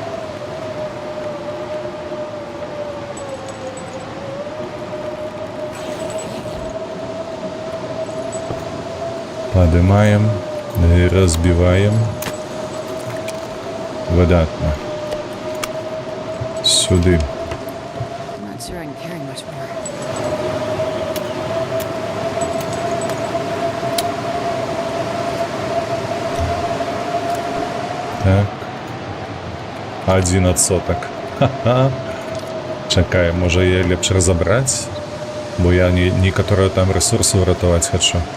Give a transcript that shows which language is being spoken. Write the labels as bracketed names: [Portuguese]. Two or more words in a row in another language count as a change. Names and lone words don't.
[Belarusian] Падымаем і разбіваем. Выдатна. Сюды. [English] I'm not sure I can carry much more. [Belarusian] Так. 11. Ха-ха. Чакай, можа я лепш разабраць, бо я некаторыя там рэсурсы ўратаваць хачу.